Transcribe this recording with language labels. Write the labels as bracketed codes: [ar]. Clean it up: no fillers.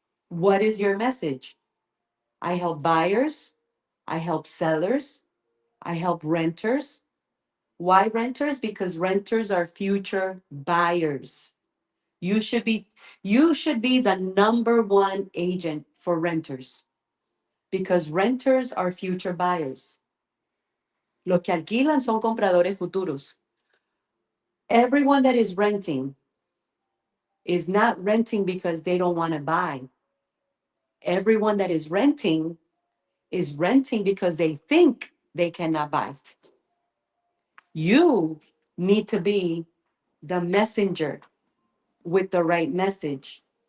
[en] What is your message? I help buyers, I help sellers, I help renters. Why renters? Because renters are future buyers. You should be you should be the number one agent for renters because renters are future buyers. [es] Los que alquilan son compradores futuros. [en] Everyone that is not renting because they don't want to buy. Everyone that is renting because they think they cannot buy. You need to be the messenger with the right message.